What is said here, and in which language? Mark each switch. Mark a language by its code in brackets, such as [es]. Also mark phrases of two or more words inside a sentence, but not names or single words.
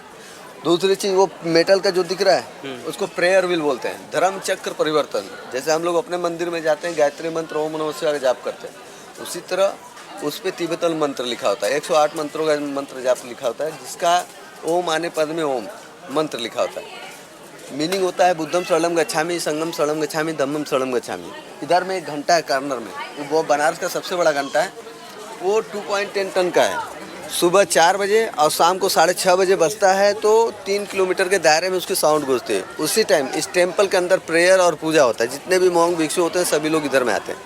[hi] दूसरी चीज़, वो मेटल का जो दिख रहा है उसको [en] prayer wheel [hi] बोलते हैं, धर्म चक्र परिवर्तन। जैसे हम लोग अपने मंदिर में जाते हैं, गायत्री मंत्र [sa] ओम नमः शिवाय [hi] का जाप करते हैं, उसी तरह उस पर तिब्बतन मंत्र लिखा होता है। 108 मंत्रों का मंत्र जाप लिखा होता है, जिसका ओम आने पद में ओम मंत्र लिखा होता है। मीनिंग होता है [pi] बुद्धम शरणम गच्छामि, संगम शरणम गच्छामि, धम्मम शरणम गच्छामि। [hi] इधर में एक घंटा है कॉर्नर में, वो बनारस का सबसे बड़ा घंटा है। वो 2.10 टन का है। सुबह 4 बजे और शाम को 6:30 बजे बजता है, तो 3 किलोमीटर के दायरे में उसके साउंड गूंजते हैं। उसी टाइम इस टेम्पल के अंदर प्रेयर और पूजा होता है। जितने भी मॉन्ग भिक्षु होते हैं सभी लोग इधर में आते हैं।